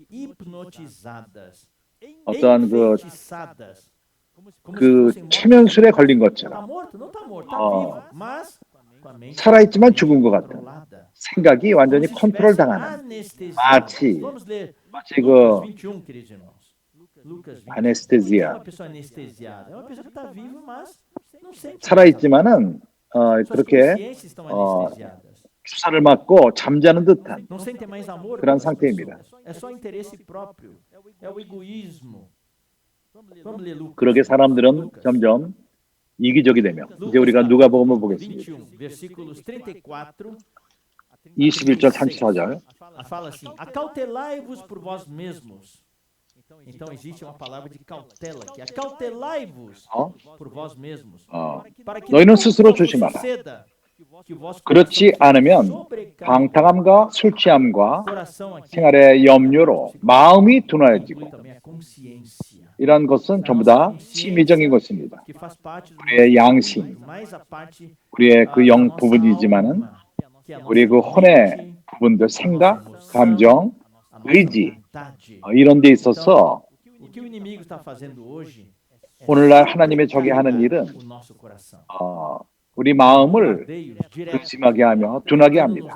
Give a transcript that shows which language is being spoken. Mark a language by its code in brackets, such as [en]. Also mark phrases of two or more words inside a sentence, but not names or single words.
[ko] 어떠한 그 최면술에 걸린 것처럼 살아있지만 죽은 것 같은 생각이 완전히 컨트롤 당하는 마치 그 아네스테지아 살아있지만은 그렇게 주사를 맞고 잠자는 듯한 그런 상태입니다. 그렇게 사람들은 점점 이기적이 되며 이제 우리가 누가복음을 보겠습니다. 21절 34절 [pt] fala assim: acautelai-vos por vós mesmos. Então existe uma palavra de cautela aqui. Acautelai-vos por vós mesmos. Para que [ko] 너희는 스스로 조심하라. 그렇지 않으면 방탕함과 술 취함과 생활의 염려로 마음이 둔하여지고 이런 것은 전부 다 심리적인 것입니다. 우리의 양심, 우리의 그 영 부분이지만은 우리 그 혼의 부분들, 생각, 감정, 의지 이런 데 있어서 오늘날 하나님의 적이 하는 일은 우리 마음을 근심하게 하며 둔하게 합니다.